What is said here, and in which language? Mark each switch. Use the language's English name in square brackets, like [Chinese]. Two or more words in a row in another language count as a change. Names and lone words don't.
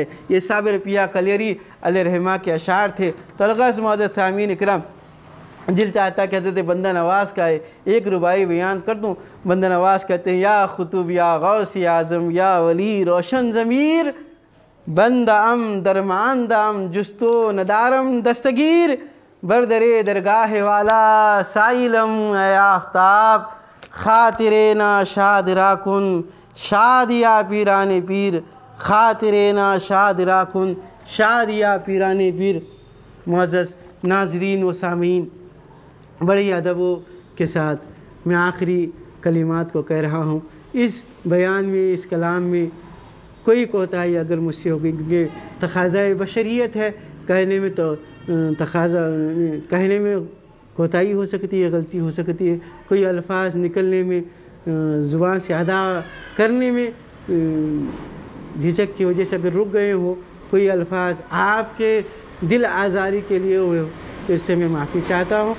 [Urdu] یہ صابر پیا کلیری [Arabic] علیہ رحمہ [Urdu] کے اشعار تھے۔ تو الغرض معزز سامعین اکرام، دل چاہتا کہ حضرت بندہ نواز کا ایک رباعی بیان کر دوں۔ بندہ نواز کہتے ہیں: [Persian] یا خطب یا غوث اعظم یا ولی روشن ضمیر، بندہ ام درماندہ ام جستو ندارم دستگیر، بردرے درگاہ والا سائلم اے آفتاب، خاطرینہ شاد راکن شاد یا پیران پیر، خاطرینہ شاد راکن شاد یا پیران پیر۔ [Urdu] معزز ناظرین و سامعین، بڑی ادب کے ساتھ میں آخری کلمات کو کہہ رہا ہوں۔ اس بیان میں، اس کلام میں کوئی کوتاہی اگر مجھ سے ہوگی، کیونکہ تقاضۂ بشریت ہے، کہنے میں تو کہنے میں کوتاہی ہو سکتی ہے، غلطی ہو سکتی ہے، کوئی الفاظ نکلنے میں، زبان سے ادا کرنے میں جھجک کی وجہ سے اگر رک گئے ہو، کوئی الفاظ آپ کے دل آزاری کے لیے ہوئے ہو، تو اس سے میں معافی چاہتا ہوں۔